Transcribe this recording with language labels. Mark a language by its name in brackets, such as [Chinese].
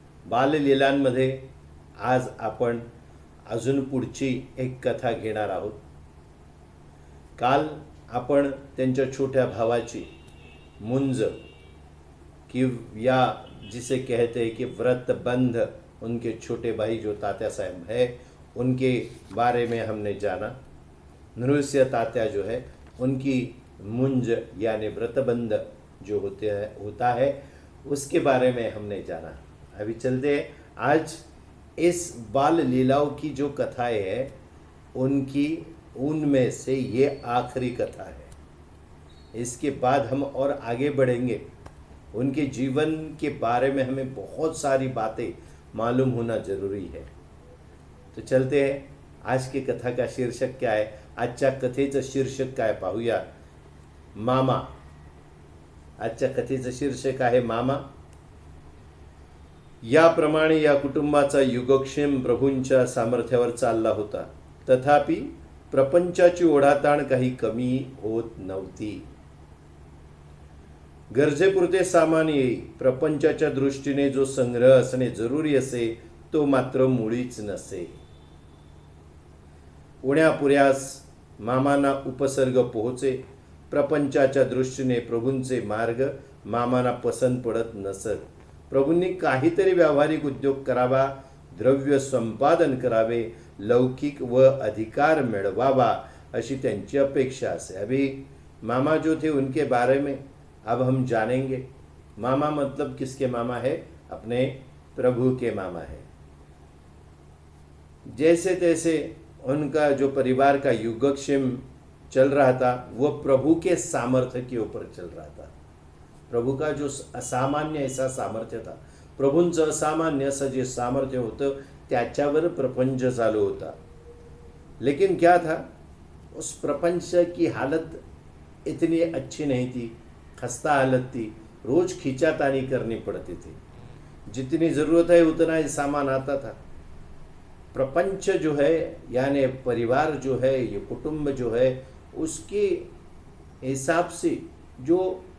[Marathi] बाललीलांमध्ये आज आपण अजून पुढची एक कथा घेणार आहोत। काल आपण त्यांच्या छोट्या भावाची मुंज [Hindi] कि या जिसे कहते हैं कि व्रतबंध, उनके छोटे भाई जो तात्या साहब है उनके बारे में हमने जाना। नृस्य तात्या जो है उनकी मुंज यानी व्रतबंध जो होता है उसके बारे में हमने जाना। अभी चलते हैं आज इस बाल लीलाओं की जो कथाएं हैं उनमें से ये आखिरी कथा है। इसके बाद हम और आगे बढ़ेंगे। उनके जीवन के बारे में हमें बहुत सारी बातें मालूम होना जरूरी है। तो चलते हैं। आज की कथा का शीर्षक क्या है, [Marathi] आजच्या कथेचं शीर्षक काय पाहूया। मामा। आजच्या कथेचं शीर्षक आहे मामा। याप्रमाणे या कुटुंबाचा युगक्षेम प्रभूंच्या सामर्थ्यावर चालला होता, तथापि प्रपंचाची ओढाताण काही कमी होत नव्हती। गरजेपुरते सामान येई, प्रपंचाच्या दृष्टीने जो संग्रह असणे जरुरी असे तो मात्र मुळीच नसे। उण्यापुऱ्यास मामांना उपसर्ग पोहोचे, प्रपंचाच्या दृष्टीने प्रभूंचे मार्ग मामांना पसंत पडत नसत। प्रभूंनी काहीतरी व्यावहारिक उद्योग करावा, द्रव्य संपादन करावे, लौकिक व अधिकार मिळवावा अशी त्यांची अपेक्षा असे। [Hindi] अभी मामा जो थे उनके बारे में अब हम जानेंगे। मामा मतलब किसके मामा है? अपने प्रभु के मामा है। जैसे तैसे उनका जो परिवार का युगक्षेम चल रहा था वो प्रभु के सामर्थ्य के ऊपर चल रहा था। प्रभु का जो असामान्य ऐसा सामर्थ्य था, [Marathi] प्रभूंचं असामान्य असं जे सामर्थ्य होतं त्याच्यावर प्रपंच चालू होता। [Hindi] लेकिन क्या था, उस प्रपंच की हालत इतनी अच्छी नहीं थी, खस्ता हालत थी। रोज खींचातानी करनी पड़ती थी। जितनी ज़रूरत है उतना ही सामान आता था। प्रपंच जो है यानी परिवार जो है, ये कुटुंब जो है, उसके हिसाब से जो